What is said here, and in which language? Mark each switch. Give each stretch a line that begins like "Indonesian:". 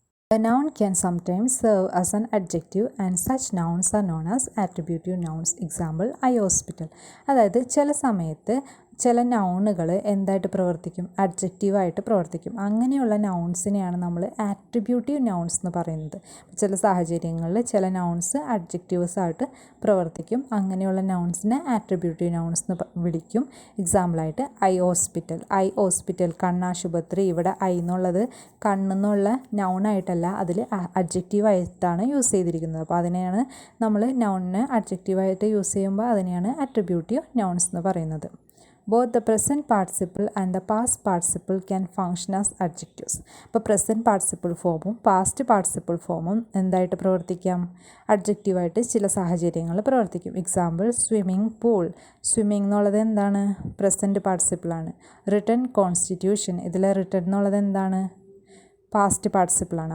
English: The noun can sometimes serve as an adjective and such nouns are known as attributive nouns. Example, I hospital.
Malayalam: അതായത് ചില സമയത്ത് ചില നൗണുകൾ എന്തായിട്ട് പ്രവർത്തിക്കും? അഡ്ജക്റ്റീവായിട്ട് പ്രവർത്തിക്കും. അങ്ങനെയുള്ള നൗൺസിനെയാണ് നമ്മൾ ആട്രിബ്യൂട്ടീവ് നൗൺസ് എന്ന് പറയുന്നത്. ചില സാഹചര്യങ്ങളിൽ ചില നൗൺസ് അഡ്ജക്റ്റീവ്സ് ആയിട്ട് പ്രവർത്തിക്കും. അങ്ങനെയുള്ള നൗൺസിനെ ആട്രിബ്യൂട്ടീവ് നൗൺസ് എന്ന് വിളിക്കും. എക്സാമ്പിളായിട്ട് ഐ ഹോസ്പിറ്റൽ, കണ്ണാശുപത്രി. ഇവിടെ ഐ എന്നുള്ളത് കണ്ണെന്നുള്ള നൗണായിട്ടല്ല, അതിൽ അഡ്ജക്റ്റീവായിട്ടാണ് യൂസ് ചെയ്തിരിക്കുന്നത്. അപ്പോൾ അതിനെയാണ് നമ്മൾ നൗണിനെ അഡ്ജക്റ്റീവായിട്ട് യൂസ് ചെയ്യുമ്പോൾ അതിനെയാണ് ആട്രിബ്യൂട്ടീവ് നൗൺസ് എന്ന് പറയുന്നത്.
English: Both the present participle and the past participle can function as adjectives.
Malayalam: അപ്പോൾ പ്രസൻറ്റ് പാർട്ടിസിപ്പിൾ ഫോമും പാസ്റ്റ് പാർട്ടിസിപ്പിൾ ഫോമും എന്തായിട്ട് പ്രവർത്തിക്കാം? അഡ്ജക്റ്റീവായിട്ട് ചില സാഹചര്യങ്ങളിൽ പ്രവർത്തിക്കും. Example, swimming pool. സ്വിമ്മിംഗ് എന്നുള്ളത് എന്താണ്? പ്രസൻറ്റ് പാർട്ടിസിപ്പിളാണ്. Written constitution. ഇതിൽ റിട്ടൺ എന്നുള്ളത് എന്താണ്? പാസ്റ്റ് പാർട്ടിസിപ്പിളാണ്.